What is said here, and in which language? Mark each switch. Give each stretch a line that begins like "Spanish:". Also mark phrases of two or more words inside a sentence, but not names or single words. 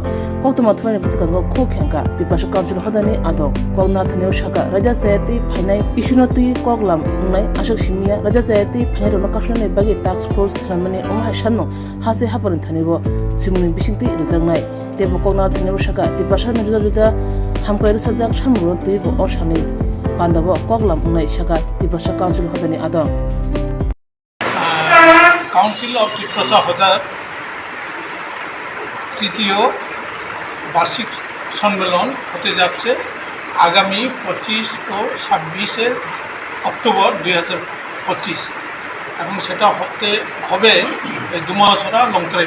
Kok Borok: koktoma thwani buskango khokhenka Tripura Council khodani adong kokna thaneu shaka raja sayati phainai isunoti koklam ngai ashak simia raja sayati phainai rona kashnani bagi
English: task force
Kok Borok: sanmani omha shanno hase hapani thanibo simuni bisingti rejangnai tebo kokna thaneu shaka Tripura juda juda hamkai sajak samro tuibo oshani pandabo koklam ngai shaka Tripura Council khodani adong
Bangla: কাউন্সিল অফ ত্রিপুরা হদার তৃতীয় বার্ষিক সম্মেলন হতে যাচ্ছে আগামী 25 ও 26 অক্টোবর 2025 এবং সেটা হবে দুমাসরা লংতরাই।